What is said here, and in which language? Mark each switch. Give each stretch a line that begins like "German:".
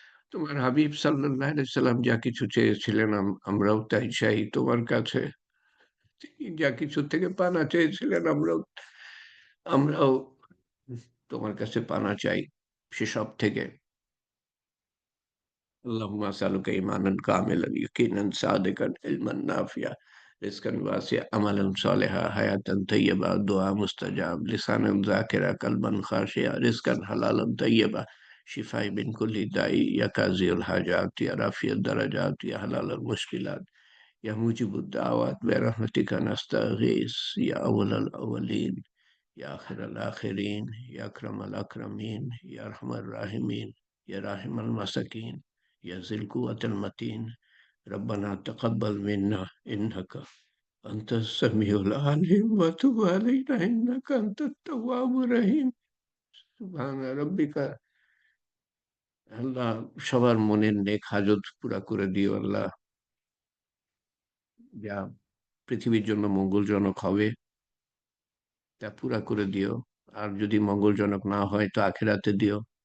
Bangla: তোমার হাবিব সাল্লাল্লাহু আলাইহি সাল্লাম যা কিছু চেয়েছিলেন আমরাও তাই চাই তোমার কাছে। তিনি যা কিছু থেকে পানা চেয়েছিলেন আমরাও তোমার কাছে পানা চাই সেসব থেকে।
Arabic: اللهم أسألك إيمانا كاملا يقينا صادقا علما نافعا رزقا واسعا عملا صالحا حياة طيبة دعاء مستجاب لسانا ذاكرا قلبا خاشعا رزقا حلالا طيبا شفاء من كل داء يا قاضي الحاجات يا رافع الدرجات يا حلال المشكلات يا موجب الدعوات برحمتك نستغيث يا أول الأولين يا آخر الآخرين يا أكرم الأكرمين يا أرحم الراحمين يا راحم المساكين يا ذي القوة المتين ربنا تقبل منا إنك أنت السميع العليم وتب علينا إنك أنت التواب الرحيم سبحان ربك।
Bangla: আল্লাহ, সবার মনের নেক হাজত পুরা করে দিও আল্লাহ, যা পৃথিবীর জন্য মঙ্গলজনক হবে তা পুরা করে দিও। আর যদি মঙ্গলজনক না হয় তো আখেরাতে দিও।